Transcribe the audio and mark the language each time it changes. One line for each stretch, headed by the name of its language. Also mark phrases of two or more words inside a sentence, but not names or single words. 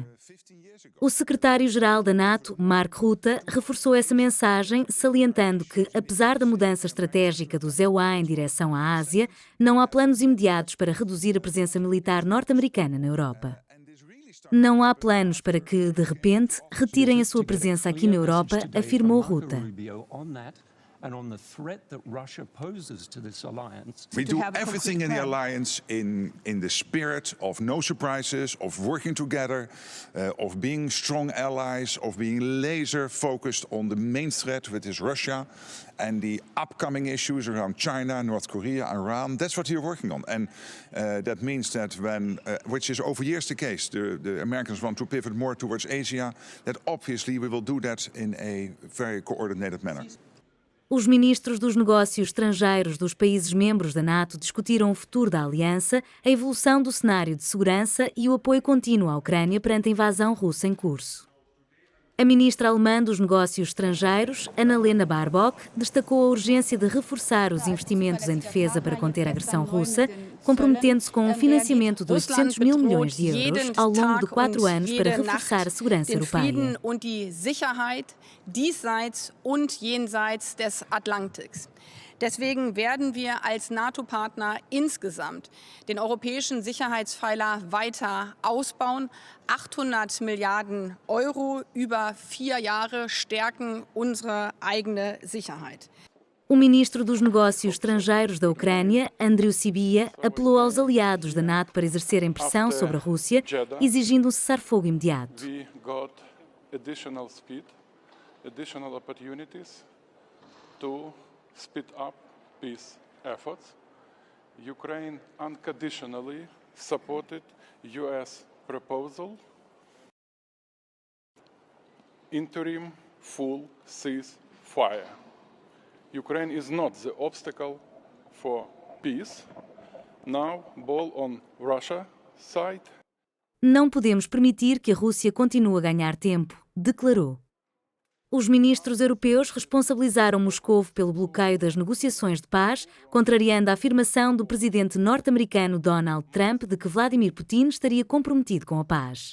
Portuguese: O secretário-geral da NATO, Mark Rutte, reforçou essa mensagem, salientando que, apesar da mudança estratégica dos EUA em direção à Ásia, não há planos imediatos para reduzir a presença militar norte-americana na Europa. Não há planos para que, de repente, retirem a sua presença aqui na Europa, afirmou Rutte.
English: And on the threat that Russia poses to this alliance. We do everything in the alliance in the spirit of no surprises, of working together, of being strong allies, of being laser focused on the main threat, which is Russia, and the upcoming issues around China, North Korea, Iran. That's what we're working on, and that means that when, which is over years the case, the Americans want to pivot more towards Asia. That obviously we will do that in a very coordinated manner.
Portuguese: Os ministros dos negócios estrangeiros dos países membros da NATO discutiram o futuro da aliança, a evolução do cenário de segurança e o apoio contínuo à Ucrânia perante a invasão russa em curso. A ministra alemã dos negócios estrangeiros, Annalena Baerbock, destacou a urgência de reforçar os investimentos em defesa para conter a agressão russa, comprometendo-se com um financiamento de 800 mil milhões de euros ao longo de 4 anos para reforçar a segurança europeia.
German: Deswegen werden wir als NATO-Partner insgesamt den europäischen Sicherheitspfeiler weiter ausbauen. 800 Milliarden Euro über 4 Jahre stärken unsere eigene Sicherheit.
Portuguese: O ministro dos Negócios Estrangeiros da Ucrânia, Andriy Sybiha, apelou aos aliados da NATO para exercerem pressão sobre a Rússia, exigindo um cessar-fogo imediato.
English: Speed up peace efforts. Ukraine unconditionally supported US proposal. Interim full ceasefire. Ukraine is not the obstacle for peace. Now, ball on Russia side.
Portuguese: Não podemos permitir que a Rússia continue a ganhar tempo, declarou. Os ministros europeus responsabilizaram Moscou pelo bloqueio das negociações de paz, contrariando a afirmação do presidente norte-americano Donald Trump de que Vladimir Putin estaria comprometido com a paz.